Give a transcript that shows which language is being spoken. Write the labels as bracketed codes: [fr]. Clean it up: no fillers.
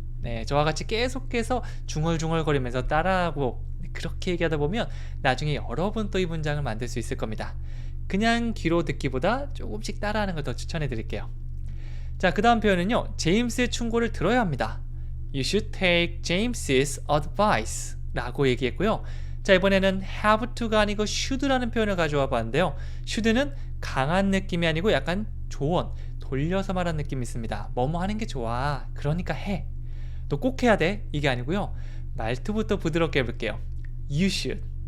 [ko] 네, 저와 같이 계속해서 중얼중얼거리면서 따라하고 그렇게 얘기하다 보면 나중에 여러 번 또 이 문장을 만들 수 있을 겁니다. 그냥 귀로 듣기보다 조금씩 따라하는 걸 더 추천해 드릴게요. 자, 그 다음 표현은요, 제임스의 충고를 들어야 합니다. [en] You should take James's advice [ko] 라고 얘기했고요. 자, 이번에는 have to가 아니고 should라는 표현을 가져와 봤는데요. should는 강한 느낌이 아니고 약간 조언, 돌려서 말하는 느낌이 있습니다. 뭐뭐 하는 게 좋아, 그러니까 해, 또 꼭 해야 돼, 이게 아니고요. 말투부터 부드럽게 해볼게요. [en] You should.